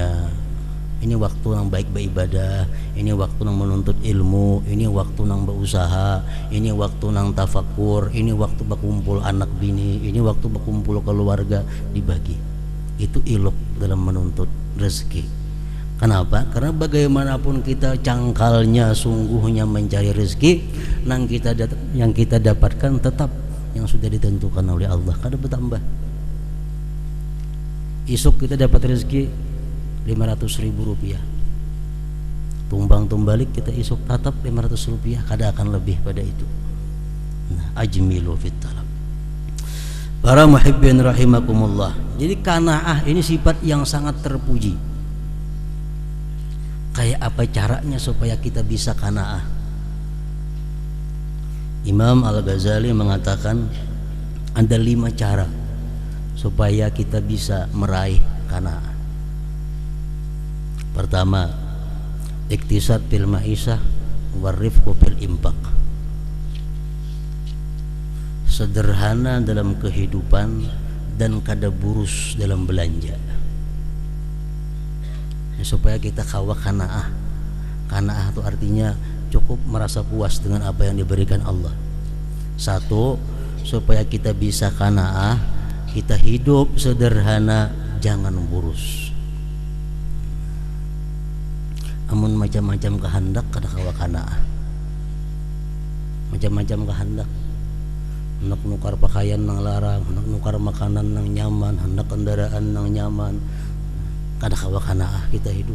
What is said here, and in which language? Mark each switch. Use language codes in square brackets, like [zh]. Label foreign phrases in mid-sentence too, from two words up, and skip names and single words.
[id] Ini waktu yang baik beribadah, ini waktu yang menuntut ilmu, ini waktu yang berusaha, ini waktu yang tafakur, ini waktu berkumpul anak bini, ini waktu berkumpul keluarga, dibagi. Itu ilok dalam menuntut rezeki. Kenapa? Karena bagaimanapun kita cangkalnya, sungguhnya mencari rezeki, yang kita dapatkan tetap yang sudah ditentukan oleh Allah, [bjn] kada bertambah. Isuk kita dapat rezeki 500.000 rupiah, tumbang tumbalik kita isuk tetap 500 rupiah, kada akan lebih pada itu. [ar] Nah, ajmilu fit talab. [id] Para [ar] muhibbin rahimakumullah. [id] Jadi qanaah ini sifat yang sangat terpuji. [bjn] Kayak apa [id] caranya supaya kita bisa qanaah? Imam Al-Ghazali mengatakan ada 5 cara supaya kita bisa meraih qanaah. Pertama, [ar] iktisad fil maisah warifqu fil infaq. [id] Sederhana dalam kehidupan dan [bjn] kada burus [id] dalam belanja. Supaya kita kawa qanaah. Qanaah itu artinya cukup merasa puas dengan apa yang diberikan Allah. Satu, supaya kita bisa qanaah, kita hidup sederhana, jangan burus. [bjn] Amun macam-macam kehendak kada kawa qanaah. [id] Macam-macam kehendak. [bjn] Hendak nukar pakaian nang larang, hendak nukar makanan nang nyaman, hendak kendaraan nang nyaman, kada kawa qanaah kita hidup.